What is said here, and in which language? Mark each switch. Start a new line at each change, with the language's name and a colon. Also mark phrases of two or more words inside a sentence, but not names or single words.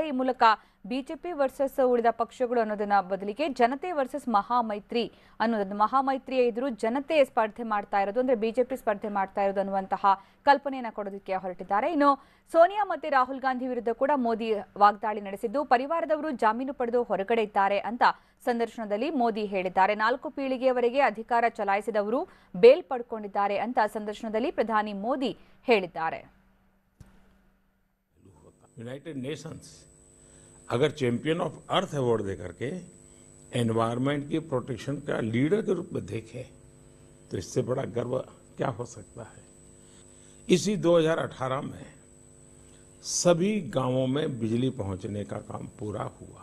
Kannada: ಈ ಮೂಲಕ ಬಿಜೆಪಿ ವರ್ಸಸ್ ಉಳಿದ ಪಕ್ಷಗಳು ಅನ್ನೋದನ್ನ ಬದಲಿಗೆ ಜನತೆ ವರ್ಸಸ್ ಮಹಾಮೈತ್ರಿ ಅನ್ನೋದನ್ನು, ಮಹಾಮೈತ್ರಿಯ ಎದುರು ಜನತೆ ಸ್ಪರ್ಧೆ ಮಾಡ್ತಾ ಇರೋದು, ಅಂದ್ರೆ ಬಿಜೆಪಿ ಸ್ಪರ್ಧೆ ಮಾಡ್ತಾ ಇರೋದು ಅನ್ನುವಂತಹ ಕಲ್ಪನೆಯನ್ನ ಕೊಡೋದಕ್ಕೆ ಹೊರಟಿದ್ದಾರೆ. ಇನ್ನು ಸೋನಿಯಾ ಮತ್ತೆ ರಾಹುಲ್ ಗಾಂಧಿ ವಿರುದ್ಧ ಕೂಡ ಮೋದಿ ವಾಗ್ದಾಳಿ ನಡೆಸಿದ್ದು, ಪರಿವಾರದವರು ಜಾಮೀನು ಪಡೆದು ಹೊರಗಡೆ ಇದ್ದಾರೆ ಅಂತ ಸಂದರ್ಶನದಲ್ಲಿ ಮೋದಿ ಹೇಳಿದ್ದಾರೆ. 4 ಪೀಳಿಗೆಯವರೆಗೆ ಅಧಿಕಾರ ಚಲಾಯಿಸಿದವರು ಬೇಲ್ ಪಡ್ಕೊಂಡಿದ್ದಾರೆ ಅಂತ ಸಂದರ್ಶನದಲ್ಲಿ ಪ್ರಧಾನಿ ಮೋದಿ ಹೇಳಿದ್ದಾರೆ.
Hindi: यूनाइटेड नेशंस अगर चैंपियन ऑफ अर्थ अवार्ड देकर के एनवायरनमेंट की प्रोटेक्शन का लीडर के रूप में देखे तो इससे बड़ा गर्व क्या हो सकता है। इसी 2018 में सभी गांवों में बिजली पहुंचने का काम पूरा हुआ।